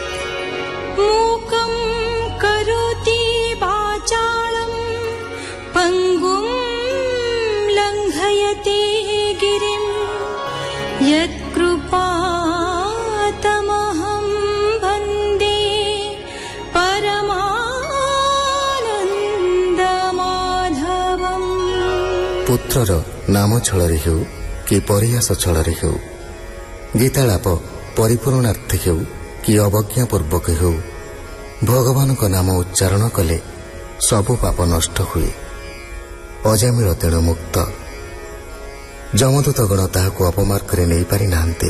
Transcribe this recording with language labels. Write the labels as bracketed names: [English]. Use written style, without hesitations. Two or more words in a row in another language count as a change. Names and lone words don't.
[Sanskrit] मूकं करोति वाचालं पङ्गुं लङ्घयते गिरिं यत्कृपातमहं वन्दे परमानन्दमाधवम्। [Odia] ପୁତ୍ରର ନାମ ଛଳରେ ହେଉ କି ପରିହାସ ଛଳରେ ହେଉ, ଗୀତାଳାପ ପରିପୂର୍ଣ୍ଣାର୍ଥୀ ହେଉ କି ଅବଜ୍ଞା ପୂର୍ବକ ହେଉ, ଭଗବାନଙ୍କ ନାମ ଉଚ୍ଚାରଣ କଲେ ସବୁ ପାପ ନଷ୍ଟ ହୁଏ। ଅଜାମିଳ ତେଣୁ ମୁକ୍ତ। ଯମଦୂତଗଣ ତାହାକୁ ଅପମାର୍ଗରେ ନେଇପାରି ନାହାନ୍ତି।